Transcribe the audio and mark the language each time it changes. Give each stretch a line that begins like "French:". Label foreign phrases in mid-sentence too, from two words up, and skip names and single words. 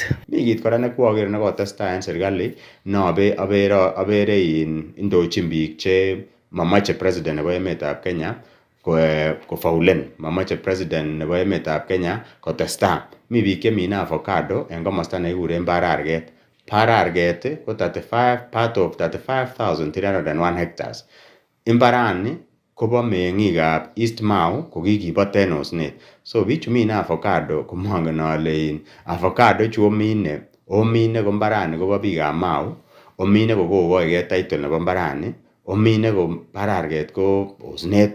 Kalenjin: Mi kit kora nekwoker nekotestai en serikali abere indochin biik che mamache president nebo emetab Kenya kofaulen, mamache president nebo emetab Kenya kotestai. Mi biik chemine avocado en komosta nekikuren Barariet.
English: Barariet ko part of 35,301 hectares.
Kalenjin: Imbarani kobo meng'ikab East Mau ko kikibot en osnet. So bichu mine avocado komongen ale avocado chu omine ko mbarani kobo biikab Mau, omine ko kokoike title nebo mbarani, omine ko Barariet ko osnet.